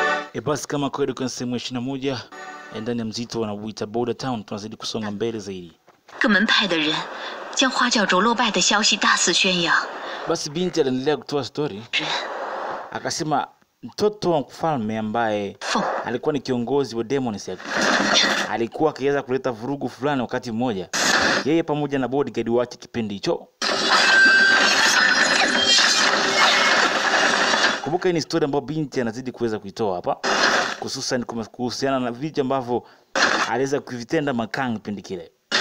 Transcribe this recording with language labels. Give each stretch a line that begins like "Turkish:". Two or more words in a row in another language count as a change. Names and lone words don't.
Swahili: Basi kama kweli kwa sehemu 21 ndani ya mzito wanaoita Border Town, tunazidi kusonga mbele zaidi.
Chinese: 各门派的人将花教主落败的消息大肆宣扬。
Swahili: Basi binti aliendelea kutoa story. Akasema mtoto wa mfalme ambaye alikuwa ni kiongozi wa Demon Sect alikuwa akiweza kuleta vurugu fulani wakati mmoja, yeye pamoja na bodyguard wake kipindi hicho. Kumbuka hii ni story ambayo binti anazidi kuweza kuitoa hapa, hususan kuhusiana na vitu ambavyo aliweza kuvitenda Makang kipindi kile.